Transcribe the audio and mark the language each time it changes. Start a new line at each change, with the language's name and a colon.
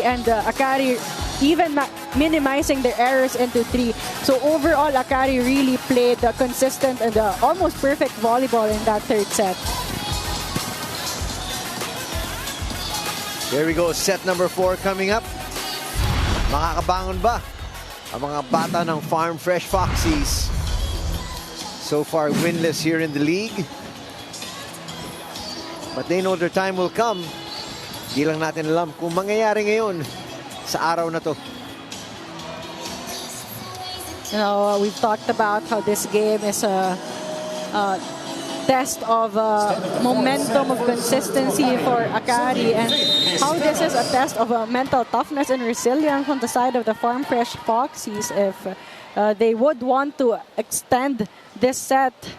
English: And Akari even minimizing their errors into 3. So overall, Akari really played consistent and almost perfect volleyball in that third set. There we go, set number 4 coming up.
Filipino: Makakabangon ba ang mga bata ng Farm Fresh Foxies?
English: So far winless here in the league. But they know their time will come.
Filipino: Di lang natin alam kung mangyayari ngayon sa araw na to.
English: You know, we've talked about how this game is a test of momentum, of consistency for Akari, and how this is a test of mental toughness and resilience on the side of the Farm Fresh Foxies if they would want to extend this set.